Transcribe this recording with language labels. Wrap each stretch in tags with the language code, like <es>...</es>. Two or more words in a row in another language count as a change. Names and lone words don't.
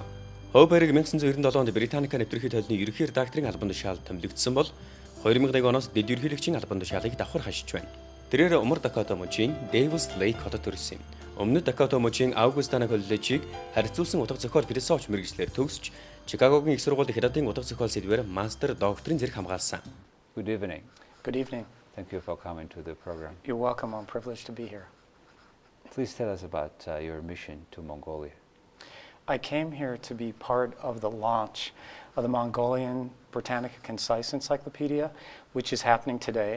<mn>Hoiberg 1997 онд Британика нэвтрүүлгийн толны ерөнхий редакторын албанд шаал томилогдсон бол 2000 оноос дэд ерөнхийлөгчийн албанд шаалыг давхар хашиж байна. Тэрээр Умар Дакота мужийн Дэвис Лейк хотод төрсөн. Өмнөд Дакота мужийн Аугустана коллежийг харьцуулсан утга зохиол философи мэргэжлээр төгсөж, Чикагогийн их сургуулийн хятадын утга зохиол сэдвээр мастер докторийн зэрэг хамгаалсан.</mn> <en>Good evening. Good evening. Thank you for coming to the program. You're welcome. I'm privileged to be here. Please tell us about your mission to Mongolia. I came here to be part of the launch of the Mongolian Britannica Concise Encyclopedia, which is happening today.</en>